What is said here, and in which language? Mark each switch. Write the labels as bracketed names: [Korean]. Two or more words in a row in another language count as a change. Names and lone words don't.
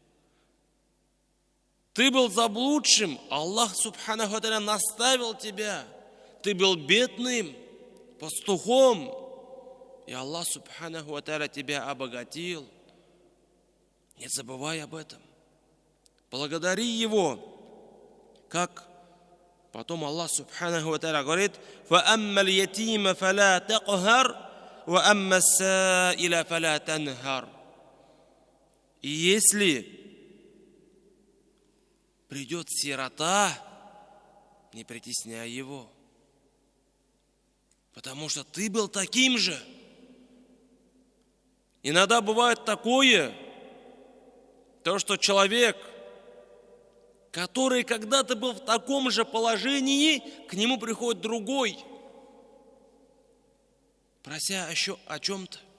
[Russian] Ты был заблудшим, Аллах [Arabic] سبحانه وتعالى [Russian] наставил тебя. Ты был бедным, пастухом, и Аллах [Arabic] سبحانه وتعالى [Russian] тебя обогатил. Не забывай об этом. Благодари Его. Как потом [Arabic] Аллах سبحانه وتعالى говорит: فَأَمَّا الْيَتِيمَ فَلَا تَقْهَرْ وَأَمَّا السَّائِلَ فَلَا تَنْهَرْ. [Russian] И если придет сирота, не притесняй его, потому что ты был таким же. Иногда бывает такое, то, что человек, который когда-то был в таком же положении, к нему приходит другой, прося еще о чем-то.